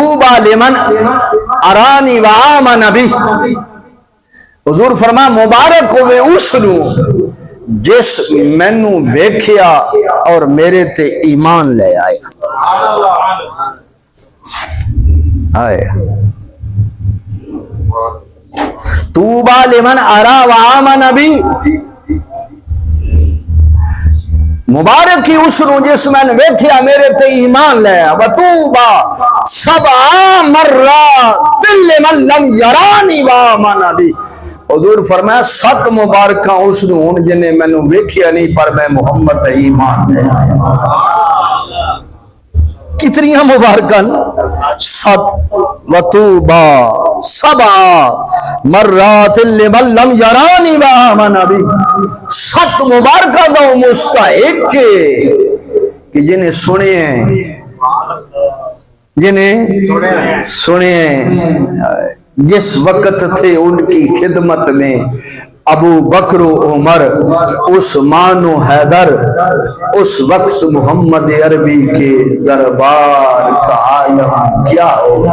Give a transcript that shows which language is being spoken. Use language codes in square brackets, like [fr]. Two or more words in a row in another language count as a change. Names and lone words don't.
[ar] لمن ارانی و آمن بی، [pa] حضور فرما مبارک ہوئے اس نو جس مینوں ویکھیا اور میرے تے ایمان لے آیا. آئے [ar] طوبى لمن ارا و آمن بی، [pa] مبارک ہی اس نو جس میں نے ویکھیا میرے تے ایمان لے آیا. [ar] وطوبى سبع مرات لمن لم یرانی و آمن بی، [pa] حضور فرمایا 7 مبارکاں اس نو ہن جنے مینوں ویکھیا نہیں پر میں محمد تے ایمان لے آیا. کتنی مبارکاں 7. [ar] وطوبى سبع مرات لمن لم یرانی و آمن بی، [pa] 7 مبارکاں دا مستحق ہے کہ جنہیں سنے [ur] جس وقت تھے ان کی خدمت میں ابو بکر و عمر، عثمان و حیدر، اس وقت محمد عربی کے دربار کا عالم کیا ہوگا.